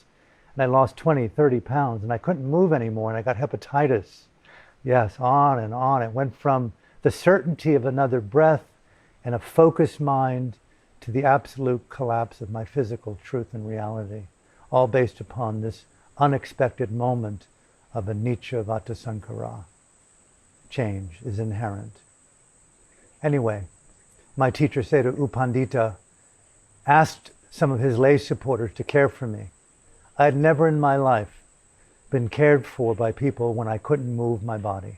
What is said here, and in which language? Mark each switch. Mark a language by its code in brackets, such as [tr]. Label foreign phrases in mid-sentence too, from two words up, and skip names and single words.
[en] And I lost 20, 30 pounds, and I couldn't move anymore, and I got hepatitis. Yes, on and on. It went from the certainty of another breath and a focused mind to the absolute collapse of my physical truth and reality, all based upon this unexpected moment of [pi] anicca vata sankhara. [en] Change is inherent. Anyway, my teacher Sayadaw U Pandita asked some of his lay supporters to care for me. I had never in my life been cared for by people when I couldn't move my body.